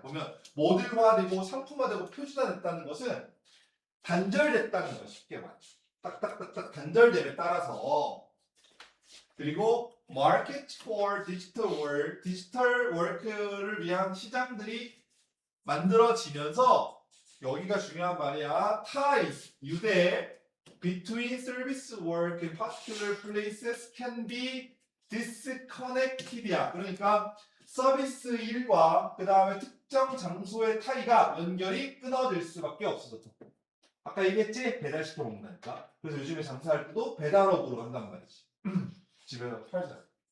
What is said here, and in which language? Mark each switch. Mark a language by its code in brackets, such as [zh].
[ko] 보면 모듈화되고 상품화되고 표준화됐다는 것은 단절됐다는 거야. 쉽게 말해. 딱딱딱딱 단절됨에 따라서. 그리고 [en] market for digital work, [ko] 디지털 워크를 위한 시장들이 만들어지면서 여기가 중요한 말이야. [en] ties, 유대 between service work in particular places can be disconnected야. [ko] 그러니까 서비스 일과 그 다음에 특정 장소의 타이가 연결이 끊어질 수밖에 없어졌다. 아까 얘기했지? 배달시켜 먹는다니까. 그래서 요즘에 장사할 때도 배달업으로 한단 말이지. 집에서 팔자.